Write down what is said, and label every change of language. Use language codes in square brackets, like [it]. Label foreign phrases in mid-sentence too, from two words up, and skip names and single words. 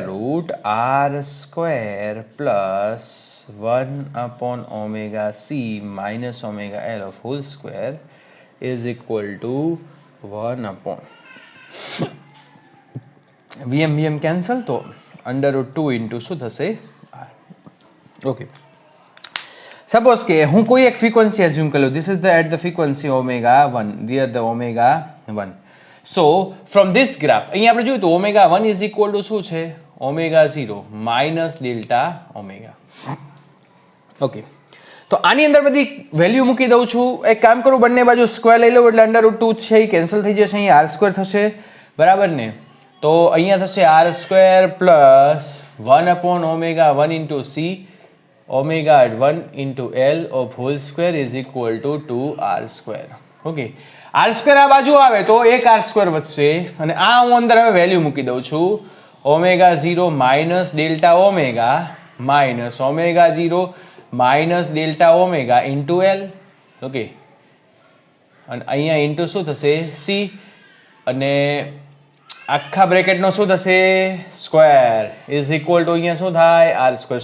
[en] root R square plus 1 upon omega C minus omega L of whole square is equal to 1 upon Vm cancel, [gu] તો [en] under root [gu] 2 ઇન્ટુ શું થશે R. ઓકે, સપોઝ કે હું કોઈ એક [en] frequency assume [gu] કરી લઉં. [en] this is at the frequency omega 1, here the omega 1. so from this graph [gu] અહીંયા આપણે જોયું તો [en] omega 1 is equal to શું છે omega 0 minus delta omega. [gu] ઓકે, તો આની અંદર બધી વેલ્યુ મૂકી દઉં છું. એક કામ કરું, બંને બાજુ સ્ક્વેર લઈ લઉં એટલે [en] under root [gu] 2 છે એ કેન્સલ થઈ જશે. [en] અહીંયા R square [gu] થશે બરાબર ને, તો અહીંયા થશે [en] R square plus 1 upon omega 1 into C omega 1 into L of whole square is equal to 2R square. [gu] ઓકે, [en] R square [gu] આ બાજુ આવે તો એક [en] R square [gu] વધશે, અને આ હું અંદર હવે વેલ્યુ મૂકી દઉં છું [en] omega 0 minus delta omega minus omega 0 minus delta omega into L. [gu] ઓકે, અને અહીંયા ઇન્ટુ શું થશે C, અને આખા બ્રેકેટનો શું થશે સ્ક્વેર [en] is equal to [gu] અહીંયા શું થાય [en] R square.